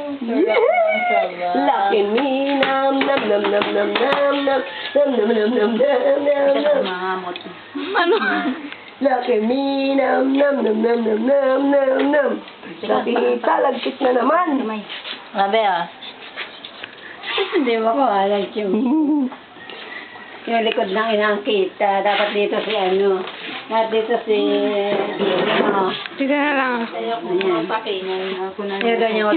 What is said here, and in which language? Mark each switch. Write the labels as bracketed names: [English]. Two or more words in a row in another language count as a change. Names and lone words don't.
[Filipino] Lucky me, nam nam nam nam nam nam nam nam nam nam nam nam nam. Ano? Lucky me, nam nam nam nam nam nam nam nam. Lucky talagkit na naman. Sabi Hindi mo ko alam yung likod ng inangkita. Dapat dito si ano. Dapat dito si... Sige na lang. Ayan. Yung ganyan.